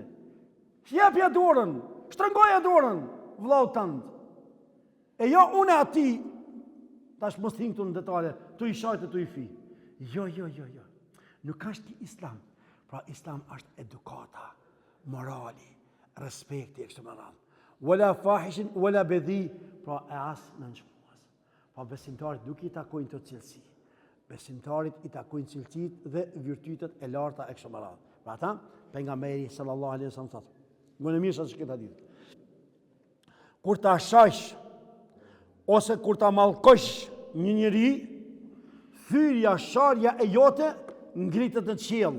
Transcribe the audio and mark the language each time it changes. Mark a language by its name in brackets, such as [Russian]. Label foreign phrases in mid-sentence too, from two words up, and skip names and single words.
[Albanian] Jepja dorën, shtrëngoja dorën, vllau tënd. E jo une ati Tash mos thim këtu në detale, tu i shajtë, tu i fi. Jo. Nuk është islam. Pra islam është edukata, morali, respekti e kështu me radhë. [Arabic] ولا فاحش ولا بذيء, [Albanian] pra e as në nëshmuas. Pra besimtarit nuk i takojnë të cilësi. Besimtarit i takojnë cilësit dhe virtytet e larta e kështu me radhë. Pra ta, pejgamberi [Arabic] صلى الله عليه وسلم [Albanian] thotë. Më mirë se këtë hadith. Kur ta shajsh ose kur ta mallkosh një njeri, thyrja, sharja e jote ngritet në qiell.